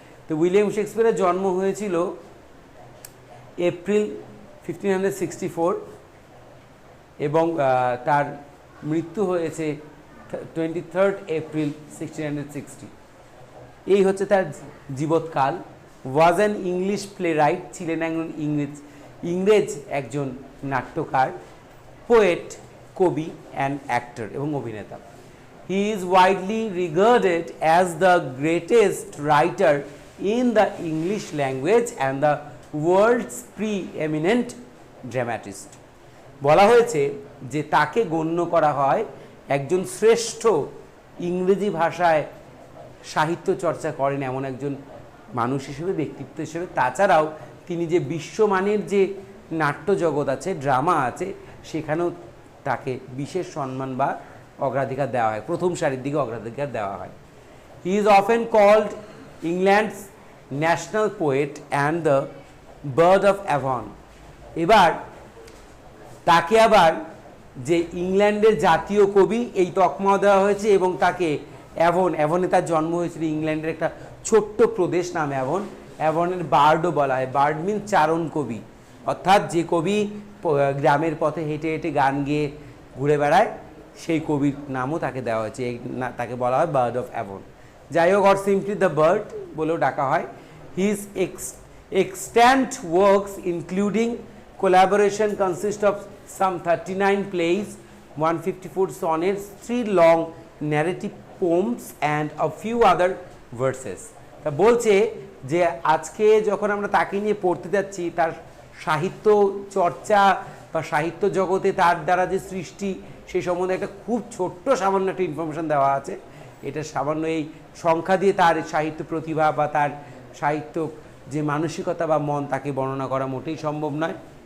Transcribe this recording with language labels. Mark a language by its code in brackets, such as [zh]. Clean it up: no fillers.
[bn] তো উইলিয়াম শেক্সপিয়ারের জন্ম হয়েছিল এপ্রিল 1564 এবং তার মৃত্যু হয়েছে 23 এপ্রিল 1660। এই হচ্ছে তার জীবৎকাল। [en] was an English playwright, [bn] ছিলেন একজন ইংরেজ একজন নাট্যকার, পোয়েট, কবি অ্যান্ড অ্যাক্টর এবং অভিনেতা। [en] He is widely regarded as the greatest writer in the English language and the world's preeminent dramatist. [bn] বলা হয়েছে যে তাকে গণ্য করা হয় একজন শ্রেষ্ঠ ইংরেজি ভাষায় সাহিত্য চর্চা করেন এমন একজন মানুষ হিসেবে, ব্যক্তিত্ব হিসেবে। তাছাড়াও তিনি যে বিশ্বমানের যে নাট্যজগৎ আছে, ড্রামা আছে, সেখানেও তাকে বিশেষ সম্মান বা অগ্রাধিকার দেওয়া হয়, প্রথম সারির দিকে অগ্রাধিকার দেওয়া হয়। [en] He is often called England's national poet and the bard of Avon. [bn] এবার তাকে আবার যে ইংল্যান্ডের জাতীয় কবি এই তকমাও দেওয়া হয়েছে, এবং তাকে অ্যাভনে তার জন্ম হয়েছিল, ইংল্যান্ডের একটা ছোট্ট প্রদেশ নাম অ্যাভন। অ্যাভনের বার্ডও বলা হয়। বার্ড মিন চারণ কবি, অর্থাৎ যে কবি গ্রামের পথে হেঁটে হেঁটে গান গেয়ে ঘুরে বেড়ায়, সেই কবির নামও তাকে দেওয়া হয়েছে। তাকে বলা হয় বার্ড অফ অ্যাভন। যাই হোক, [en] or simply the bard [bn] বলেও ডাকা হয়। [en] His extant works including collaboration consist of some 39 plays, 154 sonnets, 3 long narrative poems and a few other verses. [bn] তা বলছে যে আজকে যখন আমরা তাকে নিয়ে পড়তে যাচ্ছি, তার সাহিত্য চর্চা বা সাহিত্য জগতে তার দ্বারা যে সৃষ্টি, সেই সম্বন্ধে একটা খুব ছোট্ট সামান্য একটা ইনফরমেশান দেওয়া আছে। এটা সামান্য এই সংখ্যা দিয়ে তার সাহিত্য প্রতিভা বা তার সাহিত্য যে মানসিকতা বা মন, তাকে বর্ণনা করা মোটেই সম্ভব নয়।